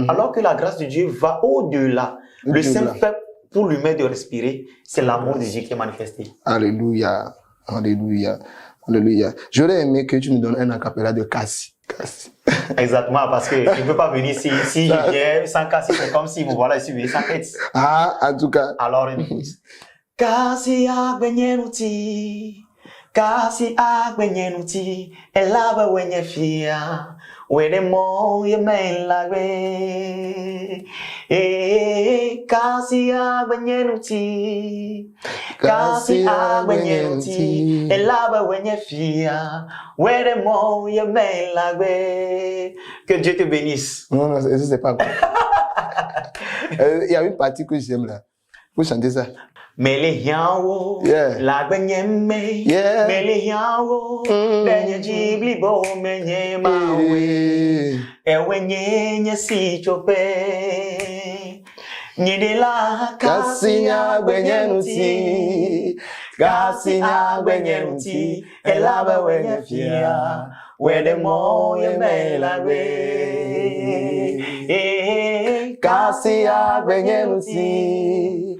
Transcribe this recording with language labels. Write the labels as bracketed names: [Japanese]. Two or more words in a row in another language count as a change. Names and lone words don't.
[French] Alors que la grâce de Dieu va au-delà. Le simple fait pour l'humain de respirer, c'est l'amour de Dieu qui est manifesté. Alléluia. Alléluia. Alléluia. J'aurais aimé que tu nous donnes un acapella de Kasi. Exactement, parce que je ne peux pas venir si je viens sans Kasi, c'est comme si, voilà, je suis venu sans tête. En tout cas. Alors, écoute. [Ewe] Kasi agbenyenuti, Kasi agbenyenuti, elaba wenye fia. Wede mo ye main lagwe, kasi agbenyenuti, elaba wenye fia, wede mo ye main lagwe. [French] Que Dieu te bénisse. Non, c'est pas quoi. Il y a une partie que j'aime là. Vous chantez ça. [Ewe] Melihiawo, la benyeme, melihiawo, benye jiblibo menye mawe, ewenye nye si chope, nyidila kasinya benye nuti, kasinya benye nuti, elabe wenye fia, wede moye melawe, kasinya benye nuti.